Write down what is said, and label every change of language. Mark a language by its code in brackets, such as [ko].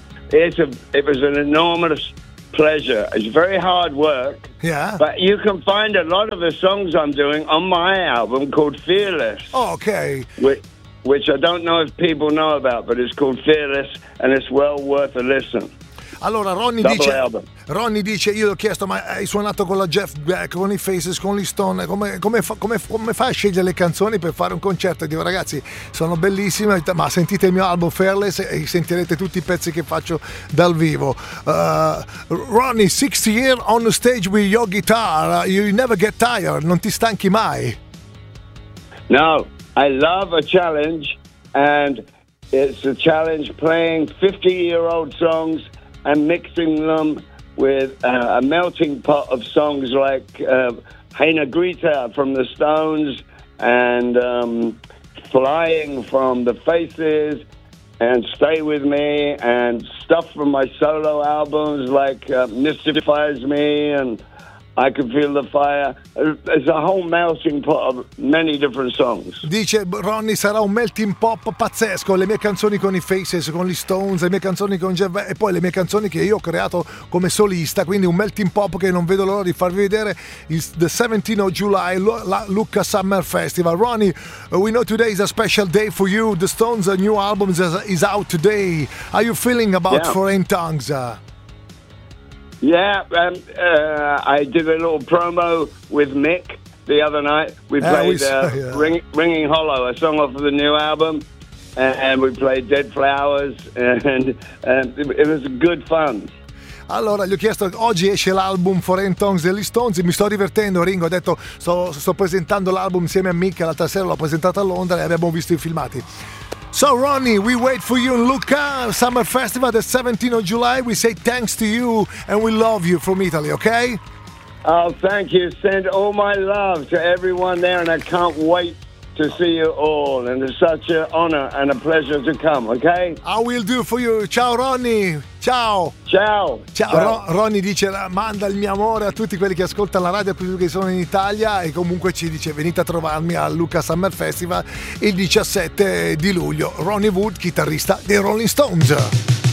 [en] It was an enormous pleasure. It's very hard work. Yeah. But you can find a lot of the songs I'm doing on my album called Fearless. Oh, okay. Which I don't know if people know about, but it's called Fearless and it's well worth a listen. [it] Allora, Ronnie dice, io gli ho chiesto, ma hai suonato con la Jeff Beck, con i Faces, con gli Stone, come fa a scegliere le canzoni per fare un concerto? Dico, ragazzi, sono bellissime, ma sentite il mio album Fearless e sentirete tutti i pezzi che faccio dal vivo. [en] Ronnie, 60 years on the stage with your guitar, you never get tired, [it] non ti stanchi mai? [en] No, I love a challenge, and it's a challenge playing 50-year-old songs and mixing them with a melting pot of songs like Heine Grieta from the Stones and Flying from the Faces and Stay With Me and stuff from my solo albums like Mystifies Me and I Can Feel the Fire. It's a whole melting pot of many different songs. [it] Dice Ronnie, sarà un melting pop pazzesco, le mie canzoni con i Faces, con gli Stones, le mie canzoni con Jeff e poi le mie canzoni che io ho creato come solista, quindi un melting pop che non vedo l'ora di farvi vedere. [en] It's the 17th of July, Lucca Summer Festival. Ronnie, we know today is a special day for you. The Stones' new album is out today. Are you feeling about Foreign Tongues? I did a little promo with Mick the other night. We played Ringing Hollow, a song off of the new album, and we played Dead Flowers, and it was good fun. [it] Allora, gli ho chiesto, oggi esce l'album Foreign Tongues degli Stones, mi sto divertendo, Ringo, ho detto, sto presentando l'album insieme a Mick, l'altra sera l'ho presentato a Londra e abbiamo visto i filmati. [en] So, Ronnie, we wait for you in Lucca, Summer Festival, the 17th of July. We say thanks to you and we love you from Italy, okay? Oh, thank you. Send all my love to everyone there and I can't wait to see you all. And it's such an honor and a pleasure to come, okay? I will do for you. [it] Ciao, Ronnie. Ciao. Ronnie dice, manda il mio amore a tutti quelli che ascoltano la radio, più che sono in Italia, e comunque ci dice, venite a trovarmi al Lucca Summer Festival il 17 di luglio. Ronnie Wood, chitarrista dei Rolling Stones.